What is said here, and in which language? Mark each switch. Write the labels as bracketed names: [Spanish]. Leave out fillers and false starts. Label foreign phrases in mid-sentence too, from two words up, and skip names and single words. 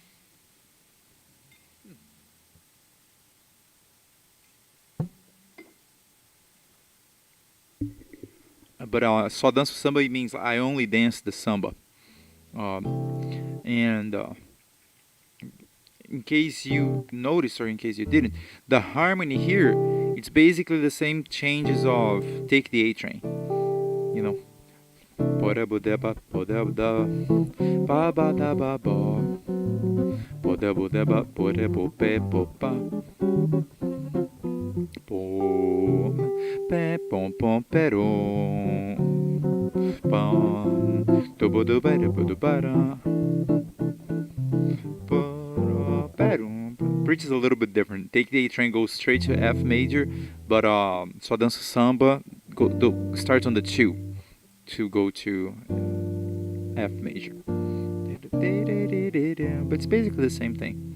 [English] But Só Danço Samba it means I only dance the samba. And in case you noticed or in case you didn't, the harmony here, it's basically the same changes of Take the A Train. You know. Poda buda ba poda da ba ba da ba ba poda buda ba poda bo pe po pa po pe pom pom peron pam to bodo ba da bodo ba da perum. Bridge is a little bit different. Take the A Train goes straight to F major, but Só Danço Samba starts on the 2 to go to F major. But it's basically the same thing.